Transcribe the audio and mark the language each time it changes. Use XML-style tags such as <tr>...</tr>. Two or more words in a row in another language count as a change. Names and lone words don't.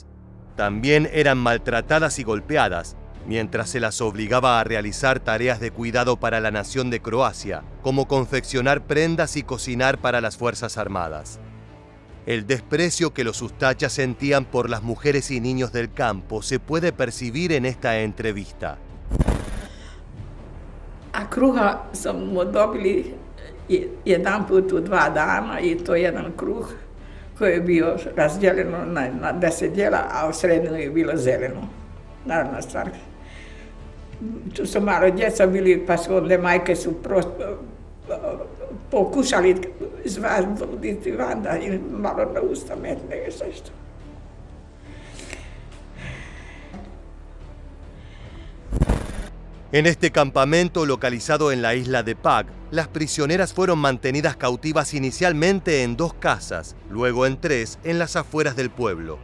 <es>También eran maltratadas y golpeadas, mientras se las obligaba a realizar tareas de cuidado para la nación de Croacia, como confeccionar prendas y cocinar para las Fuerzas Armadas. El desprecio que los Ustachas sentían por las mujeres y niños del campo se puede percibir en esta entrevista.</es> <hr>A kruha smo dobili jedan put u 2 dana i to jedan kruh koji je bio razdijeljeno na 10 dijela, a u sredinu je bilo zeleno. Naravno stvar. Tu su malo djeca bili, pa su onda majke su prosto pokušali izvaditi van da im malo na usta metne i sve što.</hr> <es>En este campamento localizado en la isla de Pag, las prisioneras fueron mantenidas cautivas inicialmente en 2 casas, luego en 3 en las afueras del pueblo.</es>